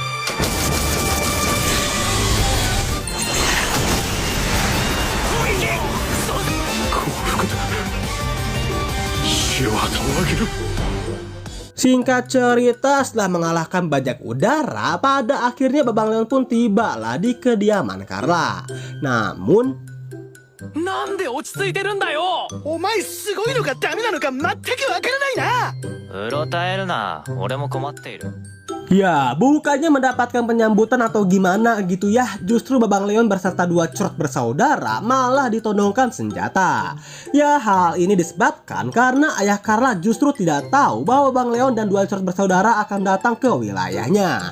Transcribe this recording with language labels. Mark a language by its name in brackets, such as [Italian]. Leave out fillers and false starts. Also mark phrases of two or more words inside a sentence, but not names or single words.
[Indonesian] Singkat cerita, setelah mengalahkan bajak udara, pada akhirnya Babang Leon pun tiba lah di kediaman Carla. Namun, [Japanese] なんで落ち着いてるんだよ。お前すごいのかダメなのか全くわからないな。うろたえるな。俺も困っている。 [Indonesian] ya bukannya mendapatkan penyambutan atau gimana gitu ya, justru Babang Leon berserta dua Crot bersaudara malah ditodongkan senjata. Ya hal ini disebabkan karena ayah Carla justru tidak tahu bahwa Babang Leon dan dua Crot bersaudara akan datang ke wilayahnya.